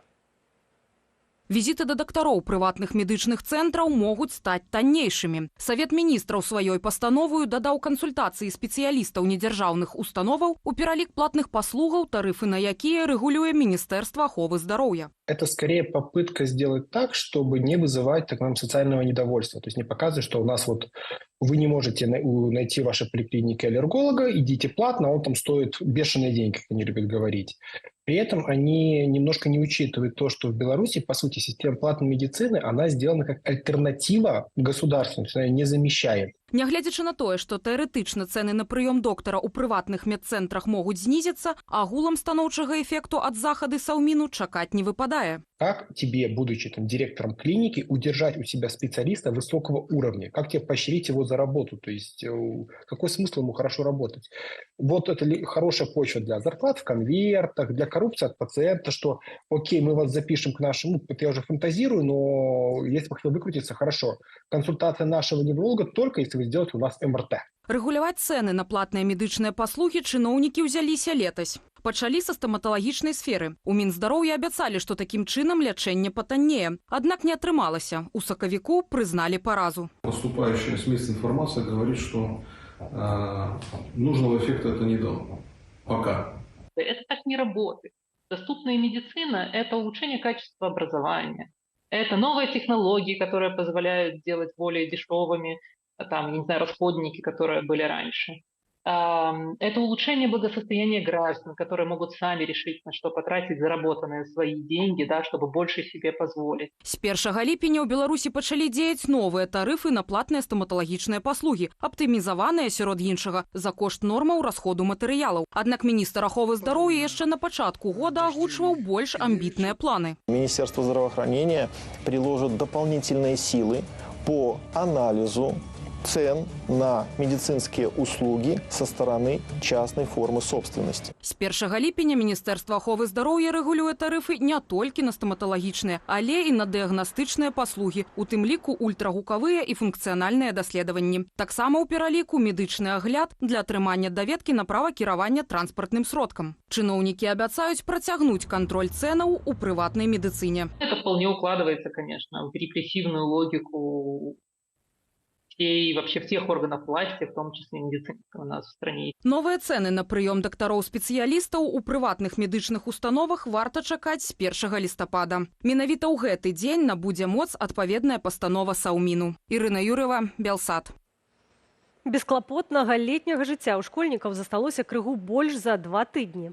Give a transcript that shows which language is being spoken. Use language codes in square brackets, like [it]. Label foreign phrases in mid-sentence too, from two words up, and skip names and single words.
[be] Візіты да дактароў прыватных медычных цэнтраў могуць стаць таннейшымі. Савет міністраў сваёй пастановою дадаў кансультацыі спецыялістаў недзяржаўных установаў у пералік платных паслугаў, тарыфы на якія рэгулюе Міністэрства аховы здароўя. [ru] Это скорее попытка сделать так, чтобы не вызывать так нам социального недовольства. То есть не показывать, что у нас вот вы не можете найти в вашей поликлинике аллерголога, идите платно, он там стоит бешеные деньги, как они любят говорить. При этом они немножко не учитывают то, что в Беларуси, по сути, система платной медицины, она сделана как альтернатива государственной, то есть она не замещает. [be] Нягледзячы на тое, што тэарэтычна цэны на прыём доктара ў прыватных медцэнтрах могуць знізіцца, агулам станоўчага эфекту ад захады Саўміну чакаць не выпадае. [ru] Как тебе, будучи там директором клиники, удержать у себя специалиста высокого уровня? Как тебе поощрить его за работу? То есть какой смысл ему хорошо работать? Вот это хорошая почва для зарплат в конвертах, для коррупции от пациента, что окей, мы вас запишем к нашему, это я уже фантазирую, но если бы хотел выкрутиться, хорошо. Консультация нашего невролога только если вы сделаете у нас МРТ. [be] Рэгуляваць цэны на платныя медычныя паслугі чыноўнікі ўзяліся летась. Пачалі са стаматалагічнай сферы. У Мінздароўя абяцалі, што такім чынам лячэнне патаннее. Аднак не атрымалася. У сакавіку прызналі паразу. [ru] Поступающая с мест информация говорит, что нужного эффекта это не дало. Пока. Это так не работает. Доступная медицина – это улучшение качества образования. Это новые технологии, которые позволяют делать более дешевыми там, не знаю, расходники, которые были раньше. Это улучшение благосостояния граждан, которые могут сами решить, на что потратить заработанные свои деньги, да, чтобы больше себе позволить. [be] С 1 ліпеня ў Беларусі пачалі дзеяць новыя тарыфы на платныя стаматалагічныя паслугі, аптымізаваныя, сярод іншага, за кошт нормаў расходу матэрыялаў. Аднак міністр аховы здароўя яшчэ на пачатку года агучваў больш амбітныя планы. [ru] Министерство здравоохранения приложит дополнительные силы по анализу цен на медицинские услуги со стороны частной формы собственности. [be] С 1 ліпеня Міністэрства аховы здароўя рэгулюе тарыфы не толькі на стаматалагічныя, але і на дыягнастычныя паслугі, у тым ліку ультрагукавыя і функцыянальныя даследаванні. Таксама ў пераліку медычны агляд для атрымання даведкі на права кіравання транспартным сродкам. Чыноўнікі абяцаюць працягнуць кантроль цэнаў у прыватнай медыцыне. [ru] Это вполне укладывается, конечно, в репрессивную логику и вообще всех органов власти, в том числе медицинского у нас в стране. [be] Новыя цэны на прыём дактароў-спецыялістаў у прыватных медычных установах варта чакаць з 1 лістапада. Менавіта ў гэты дзень набудзе моц адпаведная пастанова Саўміну. Ірына Юрова, Белсат. Бесклапотнага летняга жыцця ў школьнікаў засталося крыху больш за 2 тыдні.